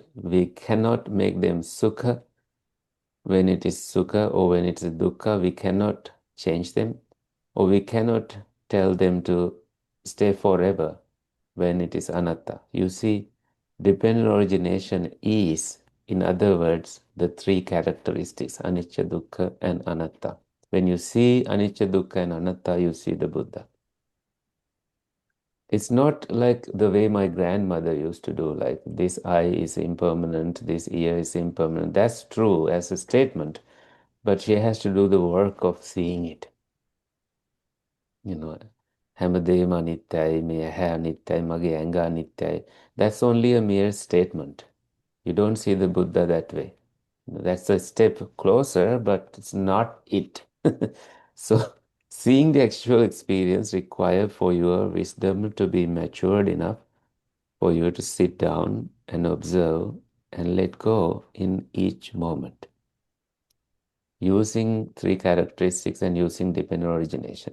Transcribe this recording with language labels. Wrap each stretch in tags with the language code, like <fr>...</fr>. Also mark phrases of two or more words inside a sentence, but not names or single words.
<en>We cannot make them sukha when it is sukha, or when it is dukkha. We cannot change them, or we cannot tell them to stay forever when it is anatta. You see, dependent origination is, in other words, the 3 characteristics,</en> <pi>anicca, dukkha, and anatta.</pi> <en>When you see</en> <pi>anicca, dukkha,</pi> <en>and anatta, you see the Buddha. It's not like the way my grandmother used to do, like this eye is impermanent, this ear is impermanent. That's true as a statement, but she has to do the work of seeing it. You know,</en> <si>හැමදේම අනිත්‍යයි, මේ ඇහැ අනිත්‍යයි, මගේ ඇඟ අනිත්‍යයි.</si> <en>That's only a mere statement. You don't see the Buddha that way. That's a step closer, but it's not it. So, seeing the actual experience requires for your wisdom to be matured enough for you to sit down and observe and let go in each moment, using 3 characteristics and using dependent origination.</en>